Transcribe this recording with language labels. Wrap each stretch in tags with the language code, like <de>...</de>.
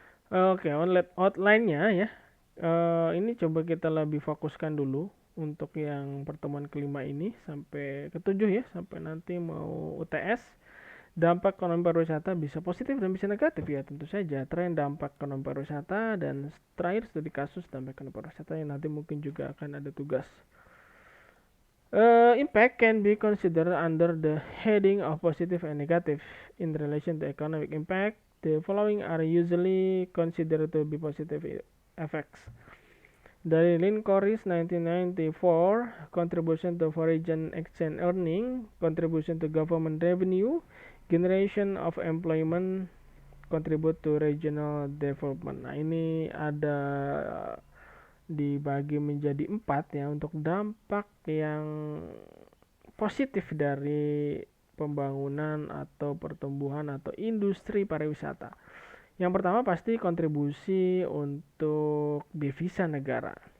<id>Oke, outline-nya ya. Ini coba kita lebih fokuskan dulu untuk yang pertemuan kelima ini sampai ketujuh ya, sampai nanti mau UTS. Dampak ekonomi pariwisata bisa positif dan bisa negatif ya, tentu saja. Tren dampak ekonomi pariwisata dan terakhir studi kasus dampak ekonomi pariwisata yang nanti mungkin juga akan ada tugas.</id> <en>Impact can be considered under the heading of positive and negative in relation to economic impact. The following are usually considered to be positive effects.</en> <id>Dari</id> <en>Lynn Corris 1994, contribution to foreign exchange earning, contribution to government revenue, generation of employment, contribute to regional development.</en> <id>Nah, ini ada dibagi menjadi 4 ya untuk dampak yang positif dari pembangunan atau pertumbuhan atau industri pariwisata. Yang pertama pasti kontribusi untuk devisa negara.</id>